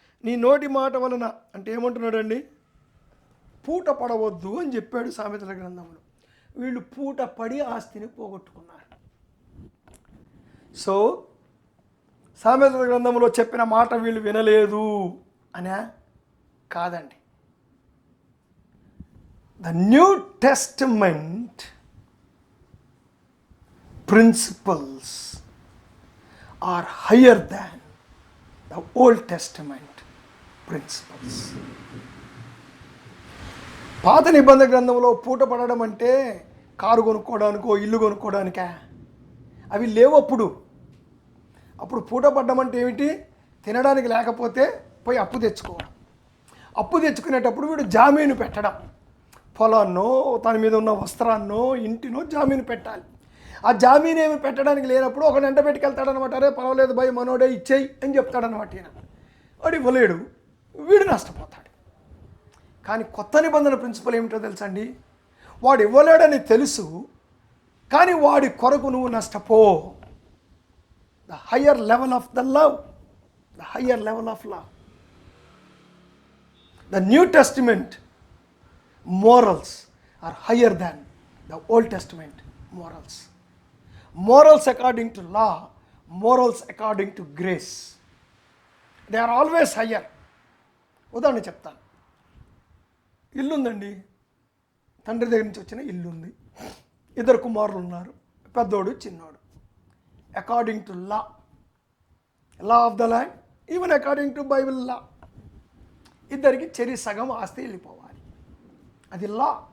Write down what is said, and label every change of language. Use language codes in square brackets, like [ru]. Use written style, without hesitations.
[te] నీ నోటి మాట వలన, అంటే ఏమంటున్నాడండి? పూట పడవద్దు అని చెప్పాడు సామెతల గ్రంథంలో. వీళ్ళు పూట పడి ఆస్తిని పోగొట్టుకున్నారు. సో సామెతల గ్రంథంలో చెప్పిన మాట వీళ్ళు వినలేదు అనే కాదండి. [en] The New Testament principles are higher than the Old Testament principles. [te] పాత నిబంధన గ్రంథంలో పూట పడడం అంటే కారు కొనుక్కోవడానికో ఇల్లు కొనుక్కోవడానికా? అవి లేవు అప్పుడు. పూట పడ్డం అంటే ఏమిటి? తినడానికి లేకపోతే పోయి అప్పు తెచ్చుకోవడం. అప్పు తెచ్చుకునేటప్పుడు వీడు జామీను పెట్టడం. పొలాన్నో తన మీద ఉన్న వస్త్రాన్నో ఇంటినో జామీను పెట్టాలి. ఆ జామీన్ ఏమి పెట్టడానికి లేనప్పుడు ఒక ఎంట పెట్టుకెళ్తాడనమాట. అరే పర్వాలేదు భయ్, మనోడే ఇచ్చేయి అని చెప్తాడనమాట. ఈయన వాడు ఇవ్వలేడు, వీడు నష్టపోతాడు. కానీ కొత్త నిబంధన ప్రిన్సిపల్ ఏమిటో తెలుసండి? వాడు ఇవ్వలేడని తెలుసు, కానీ వాడి కొరకు నువ్వు నష్టపో. [en] The higher level of the love, the higher level of love. The New Testament morals are higher than the Old Testament morals. Morals according to law, morals according to grace, they are always higher. [te] ఉదాహరణ చెప్తాను. ఇల్లు ఉందండి, తండ్రి దగ్గర నుంచి వచ్చిన ఇల్లు ఉంది. 2 కుమారులు ఉన్నారు, పెద్దోడు చిన్నోడు. [en] according to law of the land, even according to Bible law, [te] ఇద్దరికి చెరి సగం ఆస్తి వెళ్ళిపోవాలి. అది లా.